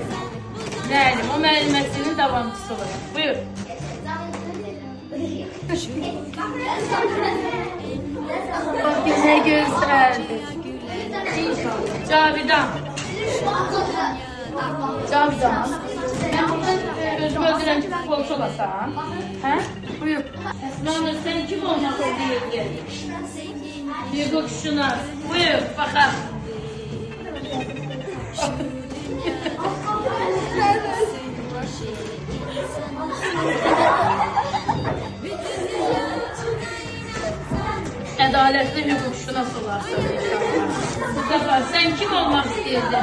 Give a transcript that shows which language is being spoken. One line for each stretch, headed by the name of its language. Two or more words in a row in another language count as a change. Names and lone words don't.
Azerbaijani: Müəllim, o müəlliməsinin davamçısı olur.
Turkish: Buyur. Bak ne güzeldi.
Azerbaijani: Cavidan. Cavidan. Ben buradan özümü öldürən ki futbolcu olasan. Hə? Buyur. Əsmanur, sen kim olmaq istəyirdin? Bir qokşuna. Buyur, baxaq.
Turkish: Adaletli hukukşunas olarsın inşallah. Mustafa sen kim olmak isterdin?